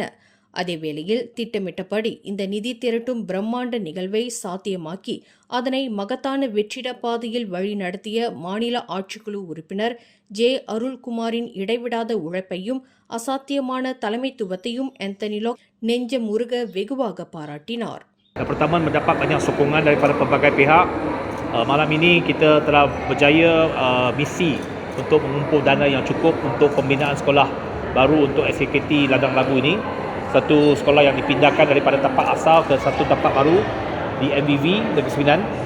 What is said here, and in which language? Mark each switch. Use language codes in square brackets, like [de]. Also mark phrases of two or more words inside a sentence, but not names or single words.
[ta] அதேவேளையில் திட்டமிட்டபடி இந்த நிதி திரட்டும் பிரம்மாண்ட நிகழ்வை சாத்தியமாக்கி அதனை மகத்தான வெற்றிட பாதையில் வழிநடத்திய மாநில ஆட்சிக்குழு உறுப்பினர் ஜே. அருள்குமாரின் இடைவிடாத உழைப்பையும் அசாத்தியமான தலைமைத்துவத்தையும் ஆந்தனி லாக் நெஞ்சமுருக வெகுவாக பாராட்டினார். [ms] Pertama mendapat banyak sokongan daripada pelbagai pihak. Malam ini kita telah berjaya misi untuk mengumpul dana yang cukup untuk pembinaan sekolah baru untuk SKKT Ladang Lagu ini. Satu sekolah yang dipindahkan daripada tapak asal ke satu tapak baru di MVV Negeri Sembilan.